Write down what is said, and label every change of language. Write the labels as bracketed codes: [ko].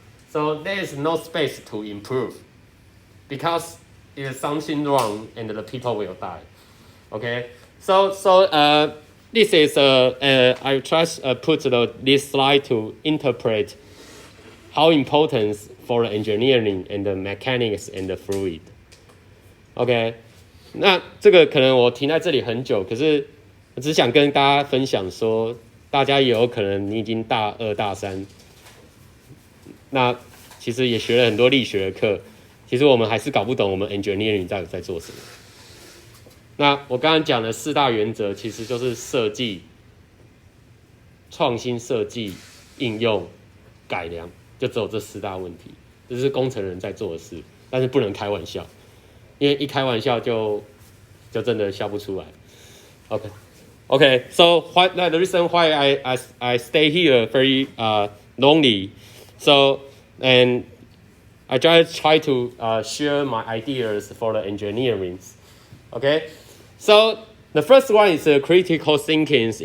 [en] So there is no space to improve, because if something wrong, and the people will die. Okay, so this is I try to put this slide to interpret how important for engineering and the mechanics and the fluid. [zh] OK， 那这个可能我停在这里很久，可是我只想跟大家分享说，大家也有可能你已经大2、大3，那其实也学了很多力学的课，其实我们还是搞不懂我们 engineering 在做什么。那我刚刚讲的4大原则，其实就是设计、创新设计、应用、改良，就只有这4大问题，这是工程人在做的事，但是不能开玩笑，因为一开玩笑就真的笑不出来。 [en] Okay, so the reason why I stay here very lonely, so and I just try to share my ideas for the engineering. Okay, so the first one is critical thinking.